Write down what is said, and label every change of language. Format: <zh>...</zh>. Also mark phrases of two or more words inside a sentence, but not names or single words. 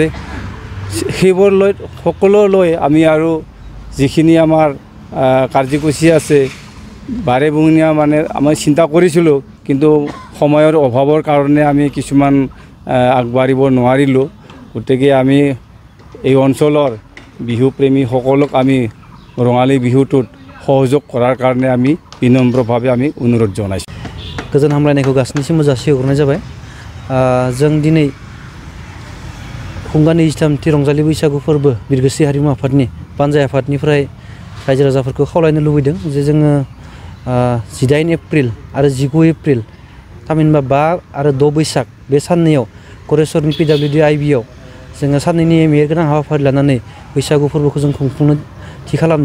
<as>সেইবোৰ লৈ সকলোলৈ আমি আৰু যিখিনি আমাৰ কাৰ্যসূচী আছে বাৰেবুঙীয়া আমি চিন্তা কৰিছিলোঁ, কিন্তু সময়ৰ অভাৱৰ কাৰণে আমি কিছুমান আগবাঢ়িব নোৱাৰিলোঁ। গতিকে আমি এই অঞ্চলৰ বিহুপ্ৰেমীসকলক আমি ৰঙালী বিহুটোত সহযোগ কৰাৰ কাৰণে আমি বিনম্ৰভাৱে আমি অনুৰোধ জনাইছোঁ।</as> <brx>गोजोन हामलायनायखौ गासैनिसिमबो जासिहरनाय जाबाय। जों दिनै खुंगा 23थि रंजालि बैसागु फोरबो बिरगोस्रि हारिमु आफादनि पान्जाय आफादनिफ्राय रायजो राजाफोरखौ खावलायनो लुबैदों जे जोङो 18 एप्रिल आरो 19 एप्रिल थामहिनबा 5 आरो 6 बैसाग बे साननैयाव गरेश्वरनि PWD आइबिआव जोङो साननैनि मेहेरगोनां हाबाफारि लानानै बैसागु फोरबोखौ जों खुंफुंनो थि खालामदों।</brx>